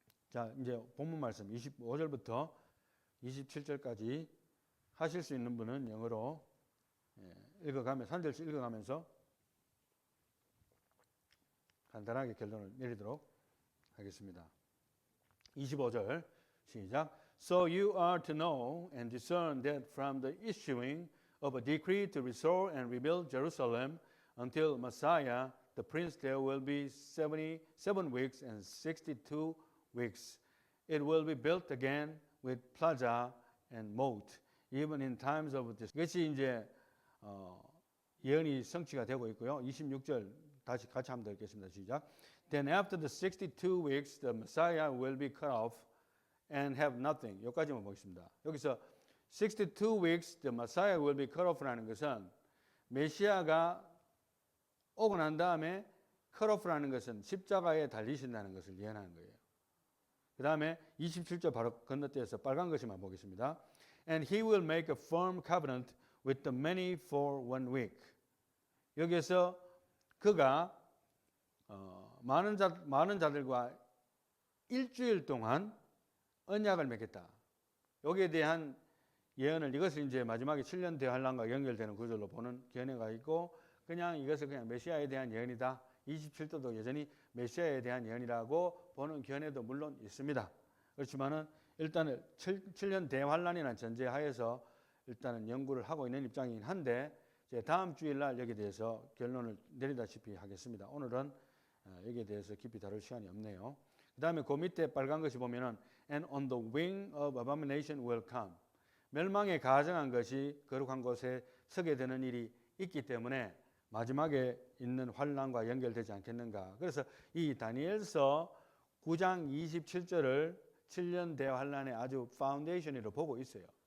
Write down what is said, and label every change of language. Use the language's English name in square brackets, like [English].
[Korean] 자, 이제 본문 말씀 25절부터 27절까지 하실 수 있는 분은 영어로 읽어가면서 한 절씩 읽어가면서 간단하게 결론을 내리도록 하겠습니다. 25절 시작. [English] So you are to know and discern that from the issuing of a decree to restore and rebuild Jerusalem until Messiah, the Prince, there will be 77 weeks and 62 weeks. It will be built again with plaza and moat, even in times of this. [Korean] 이것이 이제 예언이 성취가 되고 있고요. 26절 다시 같이 한번 더 읽겠습니다. 시작. [English] Then after the 62 weeks, the Messiah will be cut off and have nothing. [Korean] 여기까지만 보겠습니다. 여기서 [English] 62 weeks, the Messiah will be cut off [Korean] 라는 것은 메시아가 오고 난 다음에 cut off라는 것은 십자가에 달리신다는 것을 예언하는 거예요. 그 다음에 27절 바로 건너뛰어서 빨간 것만 보겠습니다. [English] And he will make a firm covenant with the many for 1 week. [Korean] 여기에서 그가 많은 자들과 일주일 동안 언약을 맺겠다. 여기에 대한 예언을 이것을 이제 마지막에 7년 대환란과 연결되는 구절로 보는 견해가 있고 그냥 이것을 그냥 메시아에 대한 예언이다. 27도도 여전히 메시아에 대한 예언이라고 보는 견해도 물론 있습니다. 그렇지만은 일단은 7년 대환란이라는 전제하에서 일단은 연구를 하고 있는 입장이긴 한데 이제 다음 주일날 여기에 대해서 결론을 내리다시피 하겠습니다. 오늘은 여기에 대해서 깊이 다룰 시간이 없네요. 그 다음에 그 밑에 빨간 것이 보면은 [English] And on the wing of abomination will come. [Korean] 멸망에 가증한 것이 거룩한 곳에 서게 되는 일이 있기 때문에 마지막에 있는 환란과 연결되지 않겠는가. 그래서 이 다니엘서 9장 27절을 7년 대환란의 아주 파운데이션으로 보고 있어요.